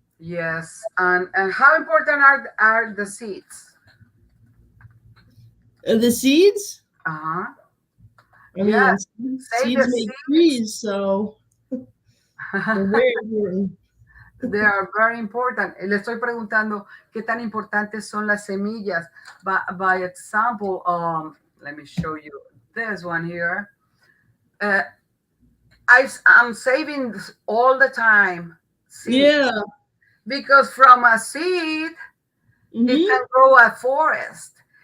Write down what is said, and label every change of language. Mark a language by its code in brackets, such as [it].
[en] Yes, and how important are the seeds? The seeds? Uh-huh. Seeds make trees, so they're very important. They are very important. [es] Le estoy preguntando qué tan importantes son las semillas. [en] By example, let me show you this one here. I'm saving all the time. Yeah. because from a seed, it can grow a forest.